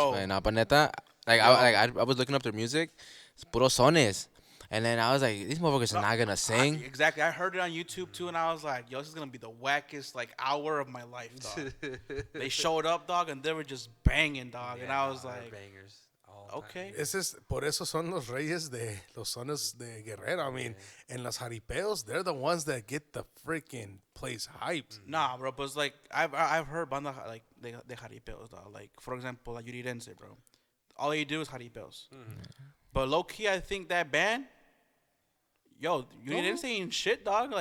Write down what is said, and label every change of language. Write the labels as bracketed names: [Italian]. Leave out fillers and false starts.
[English] just playing. Nah, but neta, like, I was looking up their music. It's [Spanish] puro sones. [English] And then I was like, these motherfuckers are not gonna sing. Exactly. I heard it on YouTube too, and I was like, "Yo, this is gonna be the wackest like hour of my life, dog." They showed up, dog, and they were just banging, dog, and I was like, bangers. "Okay." [Spanish] Por eso son los reyes de los sones de Guerrero. [English] I mean, and los jaripeos, they're the ones that get the freaking place hyped. Nah, bro, but it's like I've heard banda like de jaripeos, dog. Like for example, like Yurirense, bro. All they do is jaripeos. But low key, I think that band, yo, Yurirense ain't shit, dog.